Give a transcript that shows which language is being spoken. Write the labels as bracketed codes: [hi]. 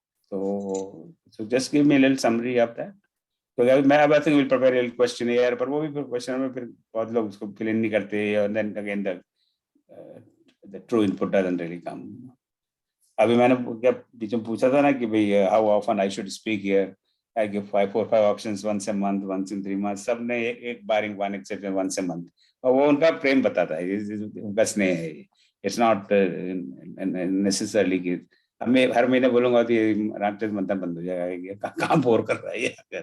[en] So just give me a little summary of that. [hi] तो मैं अब [en] I think will prepare a questionnaire, [hi] पर वो भी क्वेश्चन में फिर बहुत लोग उसको फिल इन नहीं करते, [en] and then again the true input doesn't really come. [hi] अभी मैंने क्या बीच में पूछा था ना कि भाई [en] how often I should speak here. I give 4 or 5 options, once a month, once in 3 months. [hi] सब ने एक [en] barring one exception, once a month. [hi] और वो उनका प्रेम बताता है, उनका स्नेह है. [en] It's not necessarily [hi] कि हमें हर महीने बोलूंगा तो ये रामचरित मंथन बंद हो जाएगा, ये काम बोर कर रहा है ये.